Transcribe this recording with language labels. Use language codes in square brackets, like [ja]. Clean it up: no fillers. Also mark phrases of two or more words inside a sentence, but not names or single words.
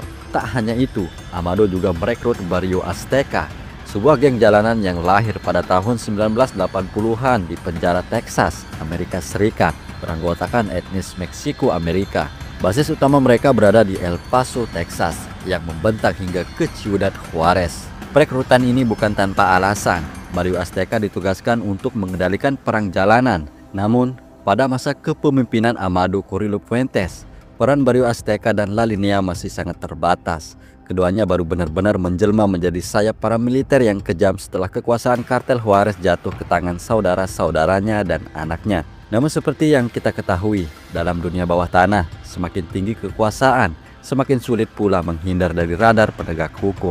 [id] Tak hanya itu, Amado juga merekrut Barrio Azteca, sebuah geng jalanan yang lahir pada tahun 1980-an di penjara Texas, Amerika Serikat, beranggotakan etnis Meksiko Amerika. Basis utama mereka berada di El Paso, Texas, yang membentang hingga ke Ciudad Juarez. Perekrutan ini bukan tanpa alasan. Barrio Azteca ditugaskan untuk mengendalikan perang jalanan. Namun, pada masa kepemimpinan Amado Carrillo Fuentes, peran Barrio Azteca dan La Línea masih sangat terbatas. Keduanya baru benar-benar menjelma menjadi sayap paramiliter yang kejam setelah kekuasaan kartel Juarez jatuh ke tangan saudara-saudaranya dan anaknya. Namun seperti yang kita ketahui, dalam dunia bawah tanah, semakin tinggi kekuasaan, semakin sulit pula menghindar dari radar penegak hukum.